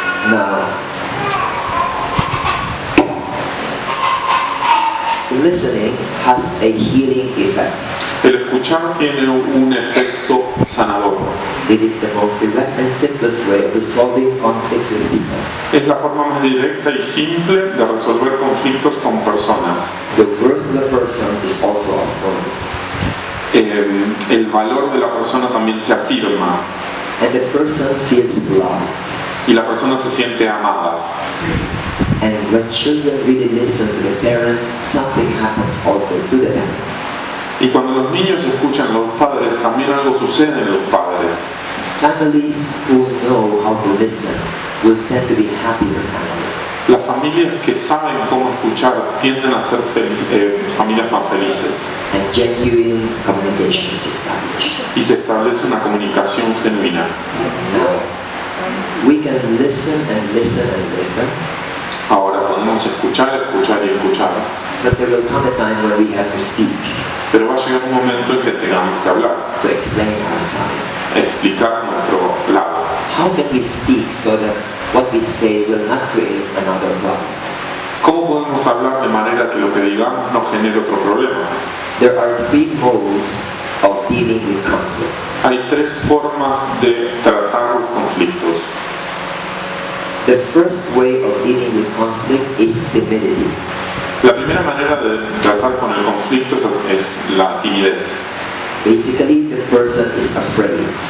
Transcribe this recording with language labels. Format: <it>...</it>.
<en>Now, listening has a healing effect.</en> <es>El escuchar tiene un efecto sanador.</es> <en>It is the most direct and simplest way of resolving conflicts with people.</en> <es>Es la forma más directa y simple de resolver conflictos con personas.</es> <en>The worth of a person is also affirmed.</en> <es>El valor de la persona también se afirma</es> <en>And the person feels loved.</en> <es>y la persona se siente amada.</es> <en>And when children really listen to the parents, something happens also to the parents.</en> <es>Y cuando los niños escuchan a los padres, también algo sucede en los padres.</es> <en>Families who know how to listen will tend to be happier families.</en> <es>Las familias que saben cómo escuchar tienden a ser familias más felices</es> <en>And genuine communication is established.</en> <es>y se establece una comunicación genuina.</es> <en>Now, we can listen and listen and listen,</en> <es>Ahora podemos escuchar, escuchar y escuchar,</es> <en>but there will come a time when we have to speak</en> <es>pero va a llegar un momento en que tengamos que hablar,</es> <en>to explain our side.</en> <es>explicar nuestro lado.</es> <en>How can we speak so that what we say will not create another problem?</en> <es>¿Cómo podemos hablar de manera que lo que digamos no genere otro problema?</es> <en>There are 3 modes of dealing with conflict.</en> <es>Hay 3 formas de tratar los conflictos.</es> <en>The first way of dealing with conflict is timidity.</en> <es>La primera manera de tratar con el conflicto es la timidez.</es> <en>Basically, the person is afraid,</en>